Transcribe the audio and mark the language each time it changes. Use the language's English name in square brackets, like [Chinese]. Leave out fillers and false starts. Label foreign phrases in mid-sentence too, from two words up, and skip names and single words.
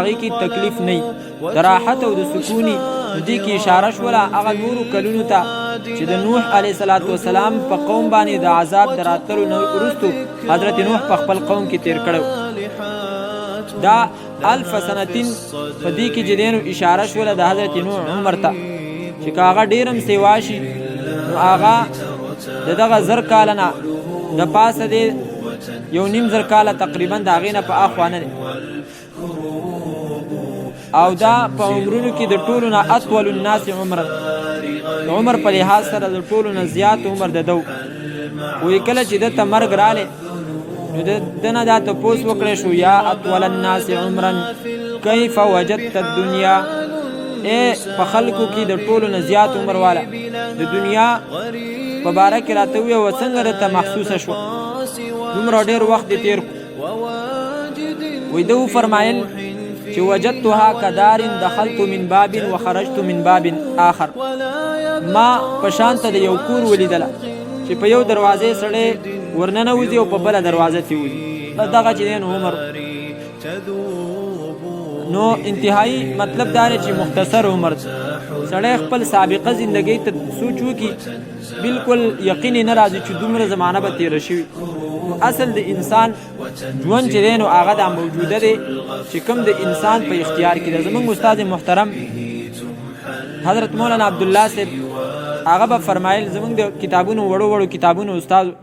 [Pashto] هغې کې تکلیف نه وي د راحت او د سکوني دې کې اشاره شوله هغه نورو کلونو ته چې د نوح علیه السلام په قوم باندې د عذاب د راتلو نه وروستو حضرت نوح په خپل قوم کې تېر کړی دا [Arabic] الف سنتین [Pashto] په دې کې چې دی نو اشاره شوله د حضرت نوح عمر ته چې که هغه ډېر هم سیوا شي نو هغه د دغه زر کاله نه د پاسه دی 1.5 زر کاله تقریبا د هغې نه په اخوا نه دی او دا په عمرونو کې د ټولو نه [Arabic] اطول الناس عمرا [Pashto] د عمر په لحاظ سره د ټولو نه زیات عمر د دو وایي کله چې دته مرګ رالی نو د نه دا تپوس وکړی شو [Arabic] یا اطول الناس عمرا کیف وجدت الدنیا [Pashto] په خلکو کې د ټولو نه زیات عمر والا د دنیا په باره کې راته وویه څنګه درته محسوسه شوه دومره ډېر وخت دې تېر کړو وایي ده وفرمایل چې [Arabic] وجدتها كدار دخلت من باب وخرجت من باب آخر [Pashto] ما په شانته د یو کور ولیدله چې په یو دروازې سړی ورننوځي او په بله دروازه ترې وځي دغه چې دی نو عمر نو انتهایی مطلب دا دی چې مختصر عمر سړی خپل سابقه زندګۍ ته سوچ وکړي بالکل یقین نه راځي چې دومره زمانه به تېره شوي اصل د انسان ژوند چې دی نو هغه دا موجوده دی چې کوم د انسان په اختیار کې دی زموږ استاد محترم حضرت مولانا عبدالله صاحب هغه به فرمایل زموږ د کتابونو وړو کتابونو استاد